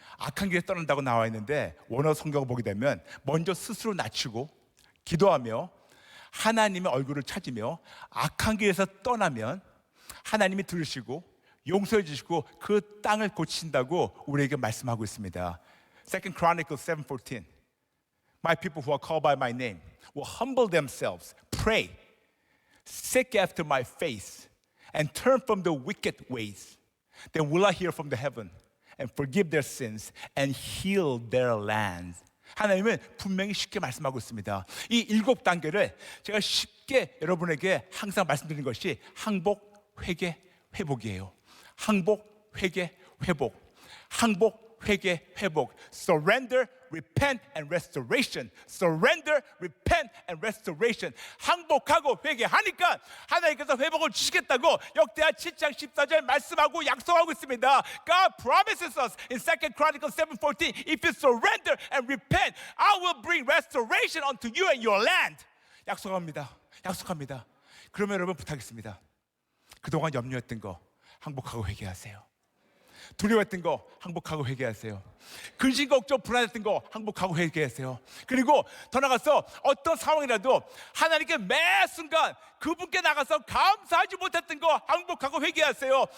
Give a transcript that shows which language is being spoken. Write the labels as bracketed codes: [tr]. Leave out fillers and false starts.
[ko] 악한 길에 떠난다고 나와 있는데 원어 성경을 보게 되면 먼저 스스로 낮추고 기도하며 하나님의 얼굴을 찾으며 악한 길에서 떠나면 하나님이 들으시고 용서해 주시고 그 땅을 고친다고 우리에게 말씀하고 있습니다. [en] Second Chronicles 7:14. My people who are called by my name will humble themselves, pray, seek after my face, and turn from the wicked ways. Then will I hear from the heaven and forgive their sins and heal their land. [ko] 하나님은 분명히 쉽게 말씀하고 있습니다. 이 7단계를 제가 쉽게 여러분에게 항상 말씀드리는 것이 항복, 회개, 회복이에요. 항복, 회개, 회복. 항복, 회개, 회복. [en] Surrender, repent and restoration. Surrender, repent and restoration. [ko] 항복하고 회개하니까 하나님께서 회복을 주시겠다고 역대하 7장 14절 말씀하고 약속하고 있습니다. [en] God promises us in 2 Chronicles 7:14, if you surrender and repent, I will bring restoration unto you and your land. [ko] 약속합니다. 약속합니다. 그러면 여러분 부탁했습니다. 그동안 염려했던 거 항복하고 회개하세요. 두려웠던 거 항복하고 회개하세요. 근심 걱정 불안했던 거 항복하고 회개하세요. 그리고 더 나가서 어떤 상황이라도 하나님께 매 순간 그분께 나가서 감사하지 못했던 거 항복하고 회개하세요.